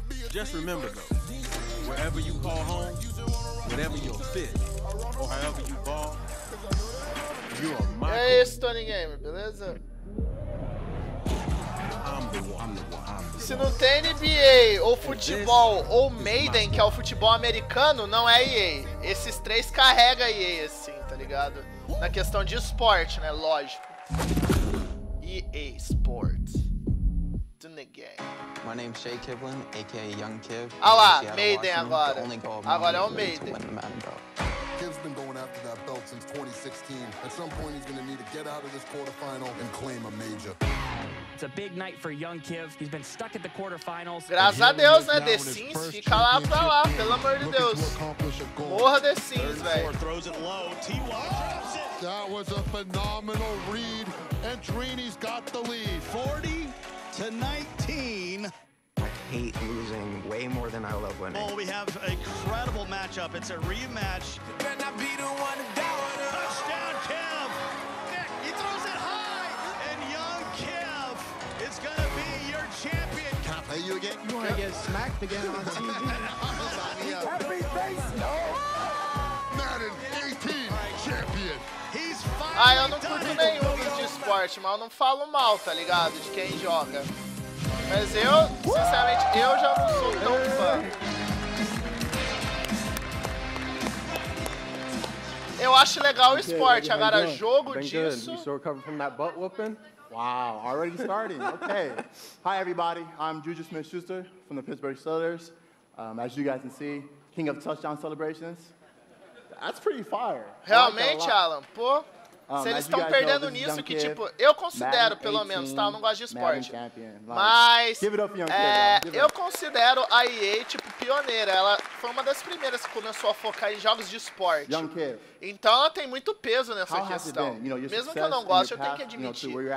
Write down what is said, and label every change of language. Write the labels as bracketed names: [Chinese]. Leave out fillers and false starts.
[English] Just remember though, wherever you call home, whatever your fit, or however you ball, you are my. [Portuguese] É isso, Tony Gamer, beleza? Se não tem NBA, ou futebol, ou Maiden, que é o futebol americano, não é EA. Esses três carregam EA, assim, tá ligado? Na questão de esporte, né? Lógico. [English] EA Sports. The game. My name's Shay Kivlin, aka Young Kiv. [Portuguese] Ah lá, Maiden agora. Agora é o Maiden. [English] Kiv's been going after that belt since 2016. At some point, he's going to need to get out of this quarterfinal and claim a major. It's a big night for young Kiv. He's been stuck at the quarterfinals. [Portuguese] Graças a Deus, né? The Sims, fica lá pra lá, pelo amor de Deus. Morra The Sims, velho. [English] That was a phenomenal read, and Trini's got the lead. 40-19. hate losing way more than I love winning. Oh, we have a incredible matchup. It's a rematch. Touchdown, Kev. Nick, he throws it high, and young Kev is going to be your champion. Can I play you again? You want to get smacked again on TV? Happy face, no. Madden 18 champion. He's [Portuguese] Ah, eu não curto nenhum dos de esporte, mas eu não falo mal, tá ligado? De quem joga. Mas eu, sinceramente, eu já não sou tão fã. Eu acho legal o esporte, agora jogo disso... [English] You still recovering from that butt whooping? Wow, already starting. Okay. Hi, everybody. I'm Juju Smith-Schuster from the Pittsburgh Steelers. As you guys can see, king of touchdown celebrations. That's pretty fire. [Portuguese] Realmente, Alan, pô... Se eles estão perdendo nisso, que tipo, eu considero pelo menos, tá? Eu não gosto de esporte. Mas eu considero a EA, tipo, pioneira. Ela foi uma das primeiras que começou a focar em jogos de esporte. Então ela tem muito peso nessa questão. Mesmo que eu não goste, eu tenho que admitir.